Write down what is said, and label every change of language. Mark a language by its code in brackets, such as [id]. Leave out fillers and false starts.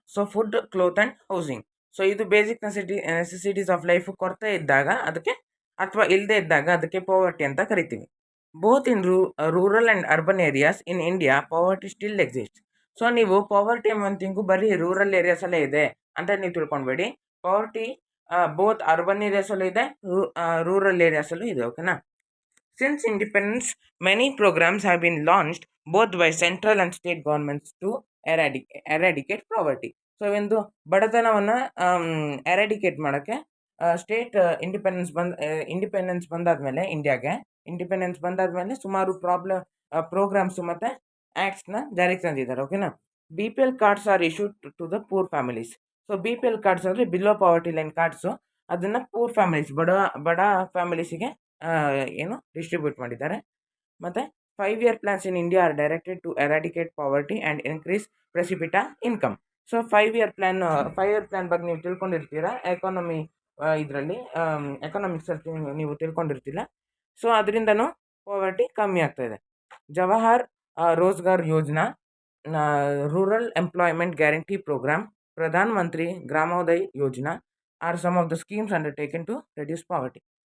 [kn] So food, cloth and housing. So ಇದು basic necessities of life ಕೊರತೆ ಇದ್ದಾಗ ಅದಕ್ಕೆ, ಅಥವಾ ಇಲ್ಲದೆ ಇದ್ದಾಗ ಅದಕ್ಕೆ ಪೋವರ್ಟಿ ಅಂತ ಕರಿತೀವಿ. [en] Both in rural and urban areas in India poverty still exist. [kn] So ನೀವು ಪವರ್ಟಿ ಎಂಬಂತಿಂಗು ಬರೀ ರೂರಲ್ ಏರಿಯಾಸಲ್ಲೇ ಇದೆ ಅಂತ ನೀವು ತಿಳ್ಕೊಬೇಡಿ. ಪವರ್ಟಿ ಬೋತ್ ಅರ್ಬನ್ ಏರಿಯಾಸಲ್ಲೂ ಇದೆ, ರೂರಲ್ ಏರಿಯಾಸಲ್ಲೂ ಇದೆ. ಓಕೆನಾ? [en] Since independence, many programs have been launched both by central and state governments to eradicate poverty. [kn] So ಒಂದು ಬಡತನವನ್ನು ಎರಾಡಿಕೇಟ್ ಮಾಡೋಕ್ಕೆ ಸ್ಟೇಟ್ ಇಂಡಿಪೆಂಡೆನ್ಸ್ ಬಂದಾದ್ಮೇಲೆ, ಇಂಡಿಪೆಂಡೆನ್ಸ್ ಬಂದಾದ್ಮೇಲೆ ಸುಮಾರು ಪ್ರೋಗ್ರಾಮ್ಸ್ ಮತ್ತು ಆ್ಯಕ್ಟ್ಸ್ನ ಜಾರಿಗೆ ತಂದಿದ್ದಾರೆ. ಓಕೆನಾ? [en] BPL cards are issued to the poor families. So BPL cards ಅಂದರೆ below poverty line cards. [kn] ಅದನ್ನು ಪೂರ್ ಫ್ಯಾಮಿಲೀಸ್, ಬಡ ಫ್ಯಾಮಿಲೀಸಿಗೆ ಡಿಸ್ಟ್ರಿಬ್ಯೂಟ್ ಮಾಡಿದ್ದಾರೆ. ಮತ್ತು [en] 5-year plans in India are directed to eradicate poverty and increase per capita income. [kn] So 5-year plan ಬಗ್ಗೆ ನೀವು ತಿಳ್ಕೊಂಡಿರ್ತೀರ, ಇದರಲ್ಲಿ ಎಕನಾಮಿಕ್ಸಲ್ಲಿ ನೀವು ತಿಳ್ಕೊಂಡಿರ್ತಿಲ್ಲ. So ಅದರಿಂದನೂ poverty ಕಮ್ಮಿ ಆಗ್ತಾಯಿದೆ. [en] Jawahar Rozgar Yojana, rural employment guarantee programme, Pradhan Mantri Gramoday Yojana are some of the schemes undertaken to reduce poverty.